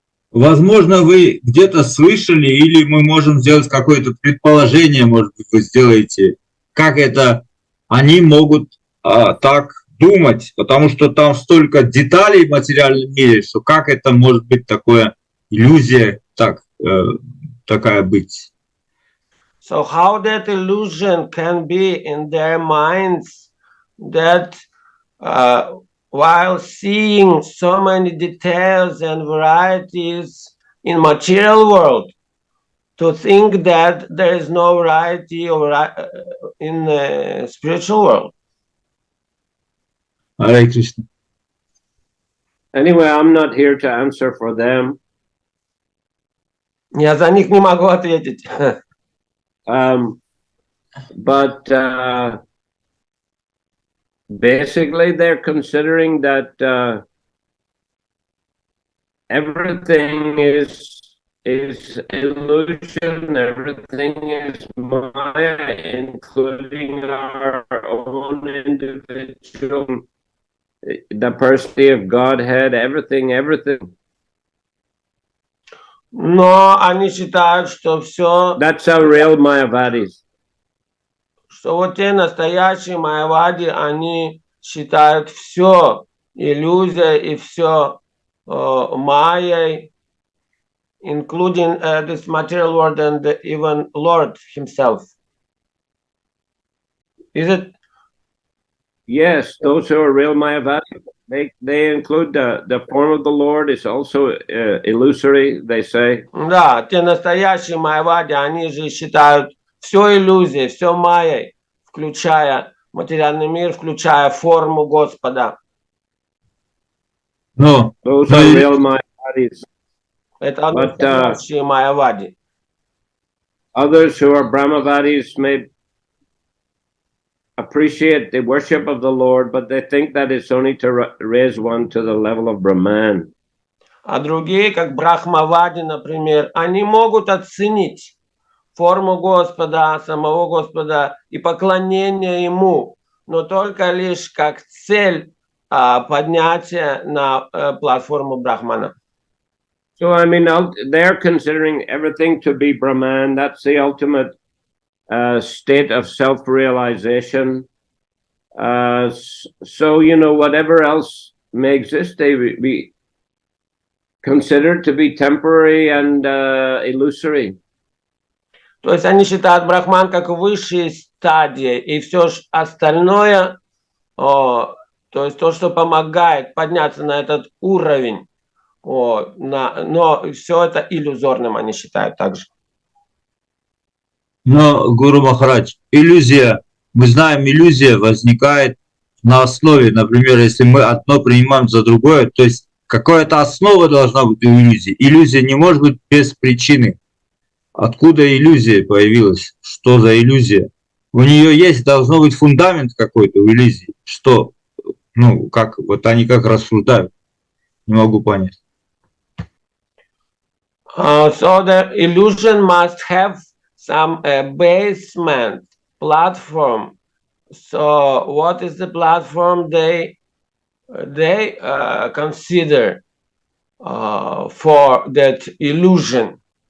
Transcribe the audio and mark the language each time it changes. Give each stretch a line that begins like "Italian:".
Russian: Возможно, вы где-то слышали, или мы можем сделать какое-то предположение, может быть, вы сделаете, как это они могут так думать, потому что там столько деталей в материальном мире, что как это может быть такое иллюзия, такая быть.
English: So how that illusion can be in their minds that while seeing so many details and varieties in material world, to think that there is no variety in the spiritual world?
Russian: Харе Кришна.
English: Anyway, I'm not here to answer for them.
Russian: Я за них не могу ответить.
English: But basically, they're considering that everything is illusion, everything is Maya, including our own individual, the personality of Godhead, everything.
Russian: Но они считают, что все,
English: That's how real Mayavadis.
Russian: что вот те настоящие майявади, они считают все иллюзия и все майей,
English: including this material world and even Lord himself. Is it? Yes, those who are real Mayavadis, they include the form of the Lord is also illusory, they say.
Russian: Да, те настоящие майявади, они же считают все иллюзией, все майей, включая материальный мир, включая форму Господа. Но
English: Those are real Mayavadis.
Russian: Это настоящие майявади.
English: Others who are Brahmavadis may appreciate the worship of the Lord, but they think that it's only to raise one to the level of Brahman.
Russian: А другие, как брахмавади, например, они могут оценить форму Господа, самого Господа и поклонение Ему, но только лишь как цель поднятия на платформу Брахмана.
English: So, I mean, they're considering everything to be Brahman. That's the ultimate state of self-realization. So, you know, whatever else may exist, they be considered to be temporary and illusory.
Russian: То есть они считают Брахман как высшей стадией, и все остальное, то есть то, что помогает подняться на этот уровень, но все это иллюзорным они считают также. Но, Гуру Махарадж, иллюзия, мы знаем, иллюзия возникает на основе, например, если мы одно принимаем за другое, то есть какая-то основа должна быть у иллюзии. Иллюзия не может быть без причины. Откуда иллюзия появилась? Что за иллюзия? У нее есть, должно быть фундамент какой-то у иллюзии. Что? Ну, как, вот они как рассуждают. Не могу понять.
English: So the illusion must have some basement, platform. So what is the platform they consider for that illusion?